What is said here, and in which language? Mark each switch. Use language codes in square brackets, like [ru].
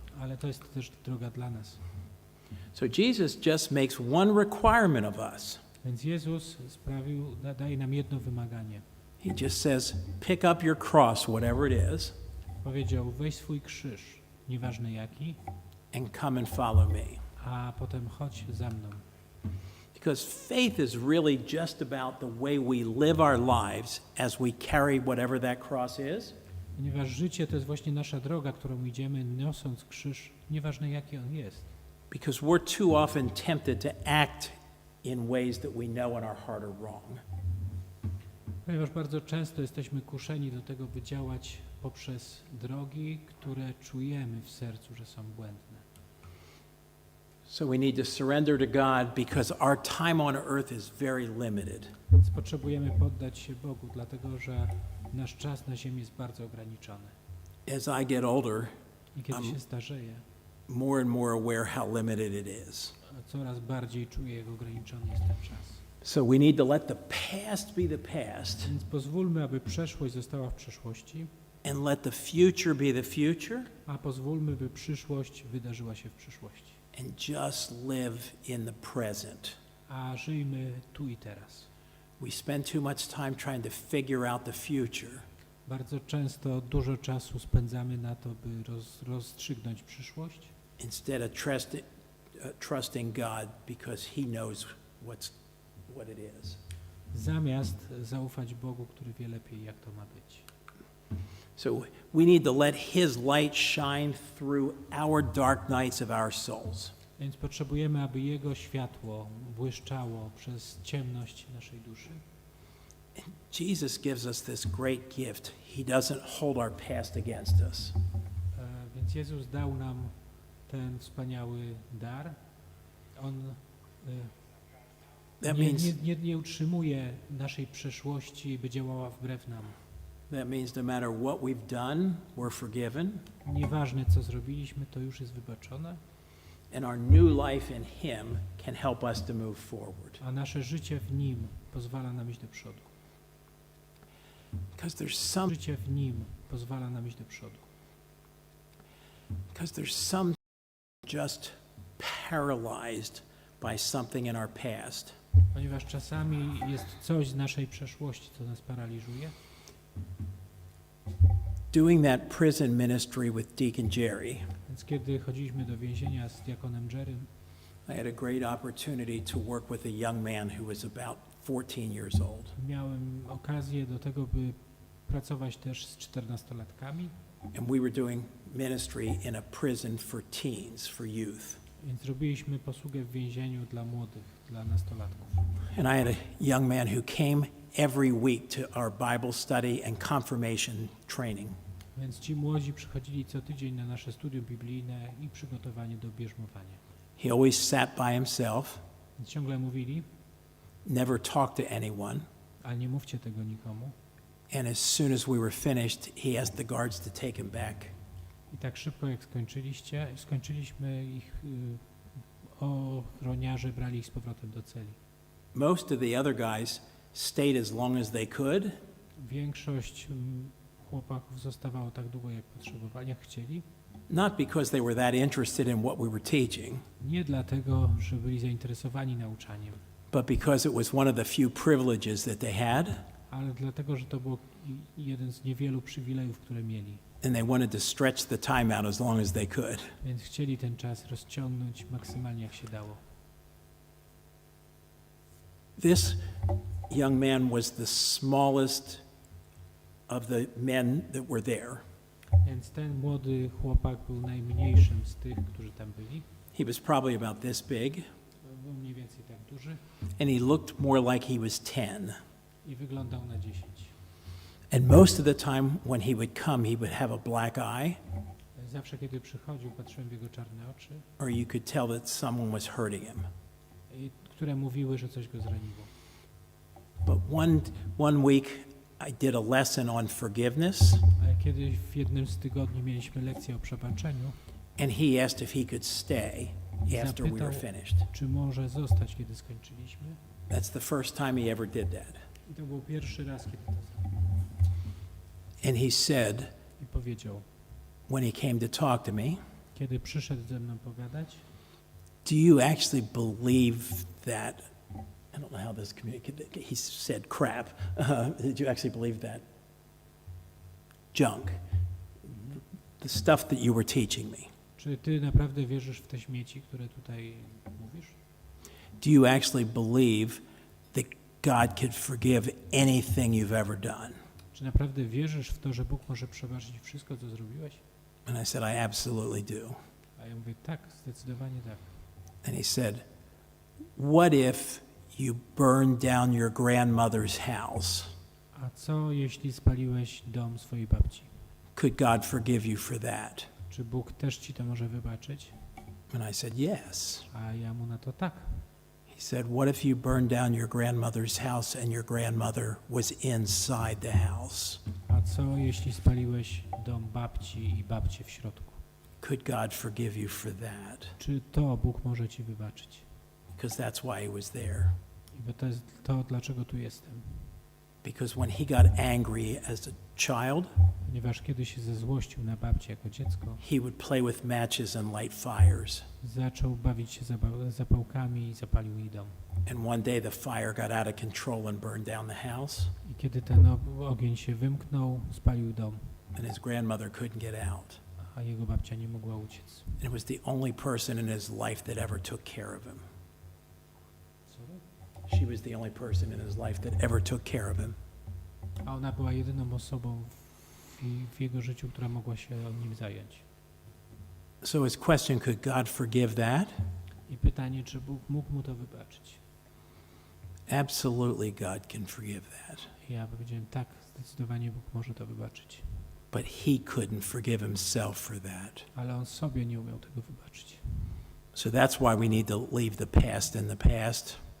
[pl] Ale to jest też droga dla nas. [en] So Jesus just makes one requirement of us. [pl] Więc Jezus daje nam jedno wymaganie. [en] He just says, pick up your cross, whatever it is, [pl] Powiedział, weź swój krzyż, nieważne jaki, [en] and come and follow me. [pl] a potem chodź za mną. [en] Because faith is really just about the way we live our lives as we carry whatever that cross is. [pl] Ponieważ życie to jest właśnie nasza droga, którą idziemy, niosąc krzyż, nieważne jaki on jest. [en] Because we're too often tempted to act in ways that we know in our heart are wrong. [pl] Ponieważ bardzo często jesteśmy kuszeni do tego, by działać poprzez drogi, które czujemy w sercu, że są błędne. [en] So we need to surrender to God because our time on earth is very limited. [pl] Więc potrzebujemy poddać się Bogu, dlatego że nasz czas na ziemi jest bardzo ograniczony. [en] As I get older, [pl] I kiedy się starzeję, [en] more and more aware how limited it is. [pl] Coraz bardziej czuję, jak ograniczony jest ten czas. [en] So we need to let the past be the past [pl] Więc pozwólmy, aby przeszłość została w przeszłości, [en] and let the future be the future [pl] a pozwólmy, by przyszłość wydarzyła się w przyszłości. [en] and just live in the present. [pl] A żyjmy tu i teraz. [en] We spend too much time trying to figure out the future [pl] Bardzo często dużo czasu spędzamy na to, by rozstrzygnąć przyszłość, [en] instead of trusting God because He knows what it is. [pl] zamiast zaufać Bogu, który wie lepiej, jak to ma być. [en] So we need to let His light shine through our dark nights of our souls. [pl] Więc potrzebujemy, aby Jego światło błyszczało przez ciemność naszej duszy. [en] Jesus gives us this great gift. He doesn't hold our past against us. [pl] Więc Jezus dał nam ten wspaniały dar. On [en] That means [pl] nie utrzymuje naszej przeszłości, by działała wbrew nam. [en] no matter what we've done, we're forgiven, [pl] Nieważne, co zrobiliśmy, to już jest wybaczone, [en] and our new life in Him can help us to move forward. [pl] a nasze życie w Nim pozwala nam iść do przodu. [en] Because [pl] Życie w Nim pozwala nam iść do przodu. [en] there's some just paralyzed by something in our past. [pl] Ponieważ czasami jest coś z naszej przeszłości, co nas paraliżuje. [en] Doing that prison ministry with Deacon Jerry, [pl] Więc kiedy chodziliśmy do więzienia z diakonem Jerrym, [en] I had a great opportunity to work with a young man who was about 14 years old. [pl] miałem okazję do tego, by pracować też z 14-latkami, [en] And we were doing ministry in a prison for teens, for youth. [pl] więc robiliśmy posługę w więzieniu dla młodych, dla nastolatków. [en] And I had a young man who came every week to our Bible study and confirmation training. [pl] Więc ci młodzi przychodzili co tydzień na nasze studium biblijne i przygotowanie do bierzmowania. [en] He always sat by himself, [pl] Więc ciągle mówili, [en] never talked to anyone. [pl] ale nie mówcie tego nikomu. [en] And as soon as we were finished, he asked the guards to take him back. [pl] I tak szybko jak skończyliśmy, ich ochroniarze brali ich z powrotem do celi. [en] Most of the other guys stayed as long as they could, [pl] Większość chłopaków zostawało tak długo, jak potrzebowali, jak chcieli. [en] not because they were that interested in what we were teaching, [pl] Nie dlatego, że byli zainteresowani nauczaniem, [en] but because it was one of the few privileges that they had, [pl] ale dlatego, że to był jeden z niewielu przywilejów, które mieli. [en] and they wanted to stretch the time out as long as they could. [pl] Więc chcieli ten czas rozciągnąć maksymalnie, jak się dało. [en] This young man was the smallest of the men that were there. [pl] Więc ten młody chłopak był najmniejszym z tych, którzy tam byli. [en] He was probably about this big, [pl] Był mniej więcej tak duży [en] and he looked more like he was 10. [pl] i wyglądał na 10. [en] And most of the time when he would come, he would have a black eye, [pl] Zawsze, kiedy przychodził, patrzyłem w jego czarne oczy, [en] or you could tell that someone was hurting him. [pl] które mówiły, że coś go zraniło. [en] But one week I did a lesson on forgiveness, [pl] Ale kiedy w jednym z tygodni mieliśmy lekcję o przebaczeniu, [en] and he asked if he could stay after we were finished. [pl] czy może zostać, kiedy skończyliśmy. [en] That's the first time he ever did that. [pl] I to był pierwszy raz, kiedy to zrobił. [en] And he said, [pl] I powiedział, [en] when he came to talk to me, [pl] kiedy przyszedł ze mną pogadać, [en] do you actually believe that? I don't know how this he said crap. Did you actually believe that? Junk. The stuff that you were teaching me. [pl] czy ty naprawdę wierzysz w te śmieci, które tutaj mówisz? [en] Do you actually believe that God could forgive anything you've ever done? [pl] Czy naprawdę wierzysz w to, że Bóg może przebaczyć wszystko, co zrobiłeś? [en] And I said, I absolutely do. [pl] A ja mówię, tak, zdecydowanie tak. [en] And he said, what if you burned down your grandmother's house? [pl] A co, jeśli spaliłeś dom swojej babci? [en] Could God forgive you for that? [pl] Czy Bóg też ci to może wybaczyć? [en] And I said, yes. [pl] A ja mu na to tak. [en] He said, what if you burned down your grandmother's house and your grandmother was inside the house? [pl] A co, jeśli spaliłeś dom babci i babcię w środku? [en] Could God forgive you for that? [pl] Czy to Bóg może ci wybaczyć? [en] Because that's why he was there. [pl] Bo to jest to, dlaczego tu jestem. [en] Because when he got angry as a child, [pl] Ponieważ kiedy się zezłościł na babcię jako dziecko, [en] he would play with matches and light fires. [pl] zaczął bawić się zapałkami i zapalił jej dom. [en] And one day the fire got out of control and burned down the house, [pl] I kiedy ten ogień się wymknął, spalił dom, [en] and his grandmother couldn't get out. [pl] a jego babcia nie mogła uciec. [en] And it was the only person in his life that ever took care of him. She was the only person in his life that ever took care of him. [pl] A ona była jedyną osobą w jego życiu, która mogła się nim zająć. [en] So his question, could God forgive that? [pl] I pytanie, czy Bóg mógł mu to wybaczyć? [en] Absolutely, God can forgive that. [pl] Ja powiedziałem, tak, zdecydowanie Bóg może to wybaczyć. [en] But he couldn't forgive himself for that. [pl] Ale on sobie nie umiał tego wybaczyć. [en] So that's why we need to leave the past in the past.